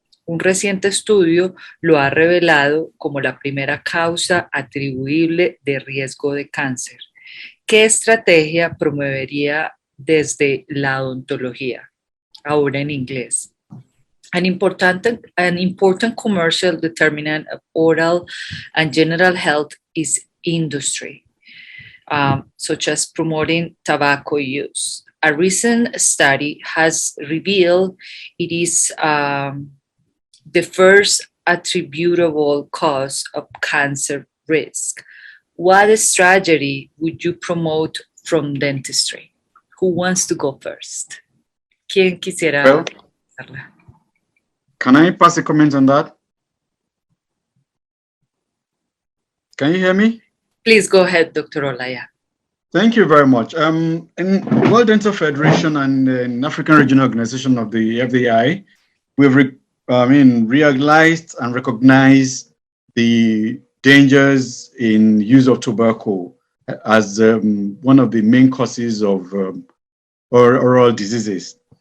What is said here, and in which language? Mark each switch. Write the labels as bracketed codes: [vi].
[es] Un reciente estudio lo ha revelado como la primera causa atribuible de riesgo de cáncer. ¿Qué estrategia promovería desde la odontología? Ahora en inglés. [en] An important commercial determinant of oral and general health is industry, such as promoting tobacco use. A recent study has revealed it is the first attributable cause of cancer risk. What strategy would you promote from dentistry? Who wants to go first? [es] ¿Quién quisiera hacerla? [en] Can I pass a comment on that? Can you hear me? Please go ahead, Dr. Olaya. Thank you very much. In World Dental Federation and in African Regional Organization of the FDI, we've realized and recognized the dangers in use of tobacco as one of the main causes of oral diseases.